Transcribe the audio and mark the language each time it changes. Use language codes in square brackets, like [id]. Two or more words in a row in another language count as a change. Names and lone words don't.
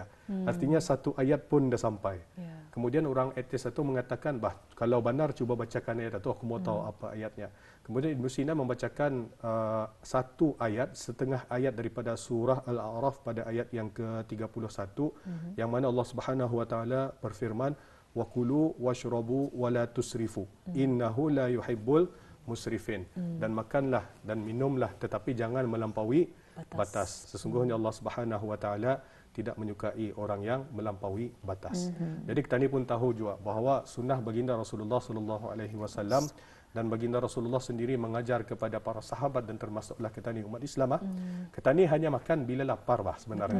[ms] Artinya satu ayat pun dah sampai. Kemudian orang etis itu mengatakan, bah kalau benar cuba bacakan ayat itu, aku mau tahu apa ayatnya. Kemudian Ibnu Sina membacakan satu ayat, setengah ayat daripada surah Al-A'raf pada ayat yang ke-31, yang mana Allah [ar] Subhanahu wa taala [ms] berfirman, [ar] wa kulu washrabu wa la tusrifu innahu la yuhibbul musrifin. [ms] Dan makanlah dan minumlah tetapi jangan melampaui batas. Sesungguhnya Allah [ar] Subhanahu wa taala [ms] tidak menyukai orang yang melampaui batas. Jadi kita ni pun tahu juga bahawa sunnah baginda Rasulullah [ar] sallallahu alaihi wasallam [ms] dan baginda Rasulullah sendiri mengajar kepada para sahabat dan termasuklah kita ni umat Islam, kita ni hanya makan bila lapar bah sebenarnya.